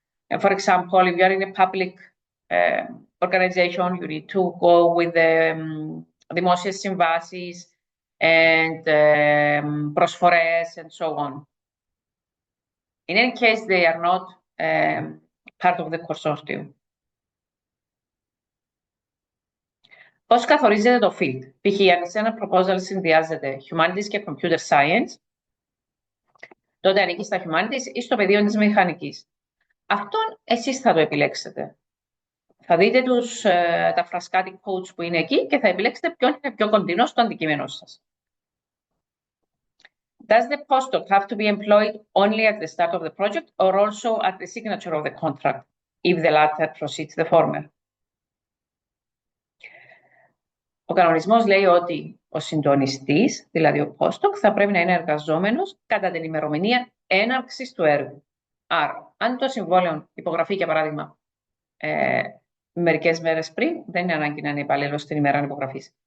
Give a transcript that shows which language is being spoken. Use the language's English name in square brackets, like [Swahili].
[English] And for example, if you are in a public organization, you need to go with the [Greek] δημόσιες συμβάσεις [English] and [Greek] προσφορές [English] and so on. In any case, they are not part of the consortium. [Greek] Πώς καθορίζεται το field? Π.χ. αν σε ένα proposal συνδυάζεται humanities και computer science, τότε ανήκει στα humanities ή στο πεδίο της μηχανικής. Αυτόν εσείς θα το επιλέξετε. Θα δείτε τα φρασκάτι codes που είναι εκεί και θα επιλέξετε ποιον είναι πιο κοντινό στο αντικείμενό σας. [English] Does the postdoc have to be employed only at the start of the project or also at the signature of the contract, if the latter precedes the former? [Greek] Ο κανονισμός λέει ότι ο συντονιστής, δηλαδή ο postdoc, θα πρέπει να είναι εργαζόμενος κατά την ημερομηνία έναρξης του έργου. Άρα, αν το συμβόλαιο υπογραφεί, για παράδειγμα, μερικές μέρες πριν, δεν είναι ανάγκη να είναι υπάλληλος την ημέρα υπογραφής.